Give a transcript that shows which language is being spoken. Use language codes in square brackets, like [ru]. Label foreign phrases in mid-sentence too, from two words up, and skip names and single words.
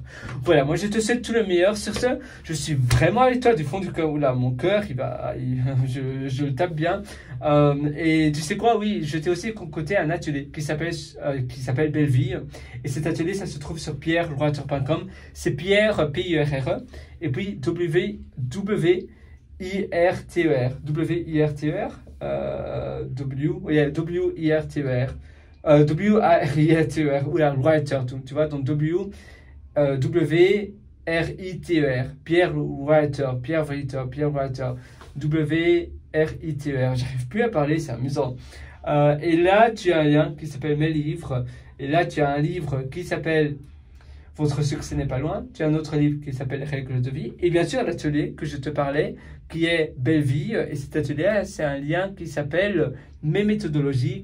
[fr] Voilà, moi je te souhaite tout le meilleur. Sur ce, je suis vraiment avec toi du fond du cœur. Oula, mon cœur, je le tape bien. Et tu sais quoi, oui, je t'ai aussi concocté un atelier qui s'appelle Belle Vie. Et cet atelier, ça se trouve sur pierrewriter.com. C'est Pierre, P-I-R-R-E, et puis W-I-R-T-E-R. W-I-R-T-E-R. W-I-R-T-E-R. W-I-R-T-E-R. Ou la writer, tu vois, donc W-R-I-T-E-R. Pierre Writer, Pierre Writer, Pierre Writer. W-R-I-T-E-R. J'arrive plus à parler, c'est amusant. Et là, tu as un lien qui s'appelle Mes livres. Et là, tu as un livre qui s'appelle Votre succès n'est pas loin. Tu as un autre livre qui s'appelle Règles de vie. Et bien sûr, l'atelier que je te parlais, qui est Belle Vie. Et cet atelier, c'est un lien qui s'appelle Mes méthodologies.